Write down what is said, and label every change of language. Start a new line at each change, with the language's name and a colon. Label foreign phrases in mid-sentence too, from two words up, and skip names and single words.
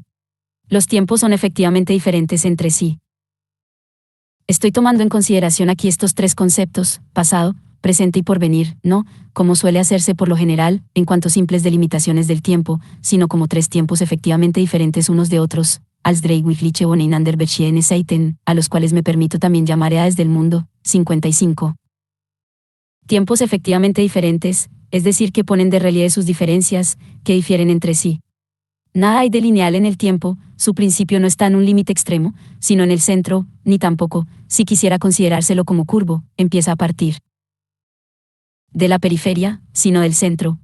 Spanish: Los tiempos son efectivamente diferentes entre sí. Estoy tomando en consideración aquí estos tres conceptos, pasado, presente y porvenir, no, como suele hacerse por lo general, en cuanto simples delimitaciones del tiempo, sino como tres tiempos efectivamente diferentes unos de otros,
German: als drei wirkliche voneinander verschiedene Zeiten,
Spanish: a los cuales me permito también llamar edades del mundo. 55. Tiempos efectivamente diferentes, es decir, que ponen de relieve sus diferencias, que difieren entre sí. Nada hay de lineal en el tiempo, su principio no está en un límite extremo, sino en el centro, ni tampoco, si quisiera considerárselo como curvo, empieza a partir de la periferia, sino del centro.